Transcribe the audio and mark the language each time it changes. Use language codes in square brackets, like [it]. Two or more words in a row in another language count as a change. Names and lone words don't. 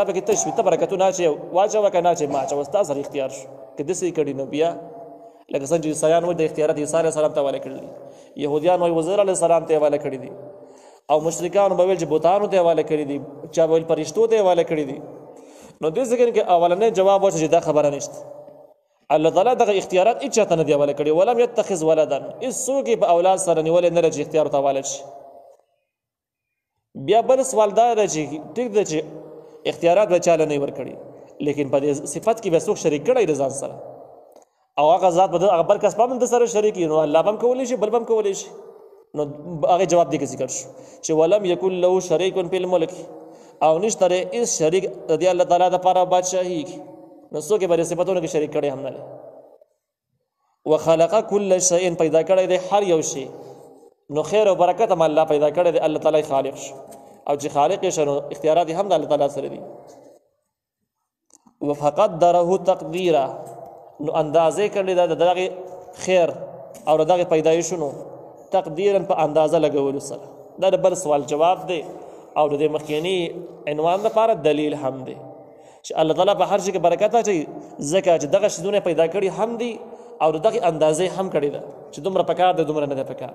[ps] پکې تش وي ته برکتونه اچوې واچوه که نه اچوې ما اچوه ستا سره اختیار شو که داسې کړي نو بیا لکه څنګه چې عیسایان وایي د اختیارات عیسی [ar] علیه السلام [ps] ته حواله کړي دي یهودیان وایي عزیر [ar] علیه السلام [ps] ته حواله کړي دي او مشرکان به ویل چې بوتانو ته حواله کړي دي چا به ویل فرشتو ته حواله کړي دي نو دې ځکه کې اولنی جواب و چې دا خبره نشته الله تعالی دغه اختیارات هیڅ چاته نه دی حواله کړي [ar] ولم يتخذ ولدا [ps] هیڅوک په اولاد سره نیولې نه لري اختیار ته حواله شي بیا بل سوال دا دی چې ټیک دی چې اختیارات به چاله نه ورکړي لیکن په دې صفت کې به څوک شریک کړي د ځان سره او هغه ذات به هغه بل کس په من سره شریک نو الله هم کولی شي بل هم کولی شي نو هغه جواب دی کې ذکر شو چې [ar] ولم يكن له شريك في الملك [ps] او نشته هیڅ شریک د الله تعالی لپاره بادشاہي نو څوک به صفاتونو کې شریک کړي هم نه [ar] وخلق كل شيء [ps] پیدا کړی دی هر یو شی نو خیر او برکت هم الله پیدا کړی دی الله تعالی خالق شو او چې خالق شنو اختیارات هم د الله تعالی سره دي [ar] وفقدره تقديرا [ps] نو اندازې کړی دا دغه خیر او دغه پیدایشونو تقدیرا په اندازه لګولو سره دا بل سوال جواب دی او د مخکینی عنوان لپاره دلیل هم دی چې الله تعالی په هر شي کې برکت اچي ځکه چې دغه شیونه پیدا کړي هم دي او دغه اندازې هم کړی ده چې دومره پکار ده دومره نه ده پکار.